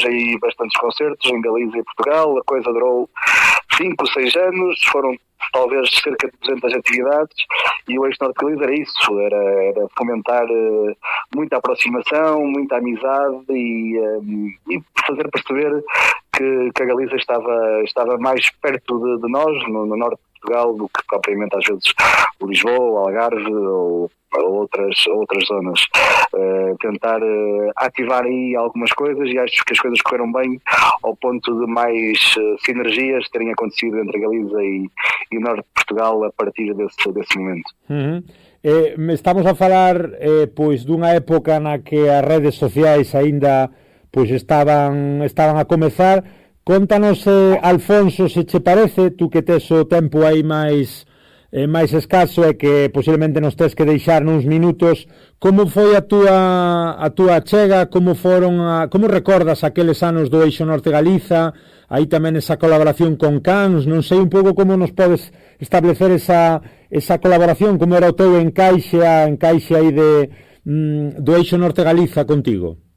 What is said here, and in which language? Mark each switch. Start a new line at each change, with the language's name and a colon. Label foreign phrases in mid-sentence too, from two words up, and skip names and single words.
Portuguese: aí bastantes concertos em Galiza e Portugal, a coisa durou 5, 6 anos, foram talvez cerca de 200 atividades e o Eixo Norte Galiza era isso, era fomentar muita aproximação, muita amizade e fazer perceber que a Galiza estava mais perto de nós, no norte de Portugal, do que propriamente às vezes o Lisboa, o Algarve ou outras zonas. Tentar ativar aí algumas coisas e acho que as coisas correram bem ao ponto de mais sinergias terem acontecido entre a Galiza e o norte de Portugal a partir desse momento. Uhum.
Galician: Estamos a falar pois dunha época na que as redes sociais aínda pois estaban a comezar. Contanos, Alfonso, se che parece, tú que tes o tempo aí máis escaso e que posiblemente nos tes que deixar nuns minutos, como foi a túa chega, como recordas aqueles anos do Eixo Norte Galiza, aí tamén esa colaboración con Cans, non sei un pouco como nos podes establecer esa colaboración, como era o teu encaixe aí do Eixo Norte Galiza contigo.